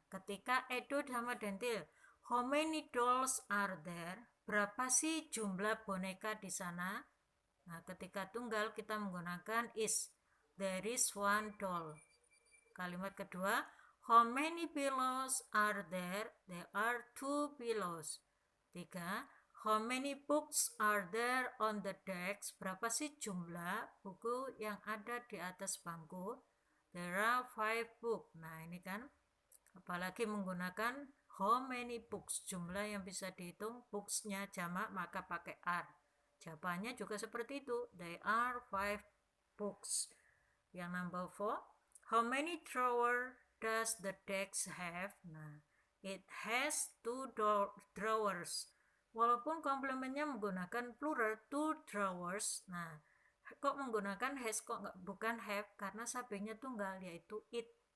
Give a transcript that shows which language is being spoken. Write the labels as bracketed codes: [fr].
[id] Ketika Edo sama Dentil, [en] how many dolls are there? [id] Berapa sih jumlah boneka di sana? Nah, ketika tunggal kita menggunakan is. [en] There is 1 doll. [id] Kalimat kedua, [en] how many pillows are there? There are 2 pillows. 3. How many books are there on the desk? [id] Berapa sih jumlah buku yang ada di atas bangku? [en] There are 5 books. [id] Nah, ini kan apalagi menggunakan how many books, jumlah yang bisa dihitung, books-nya jamak maka pakai are. Jawabannya juga seperti itu. [en] There are 5 books. Yang number 4, how many drawer does the desk have? Nah, it has 2 drawers. [id] Walaupun komplementnya menggunakan plural 2 drawers, nah kok menggunakan has kok bukan have, karena subjeknya tunggal yaitu it.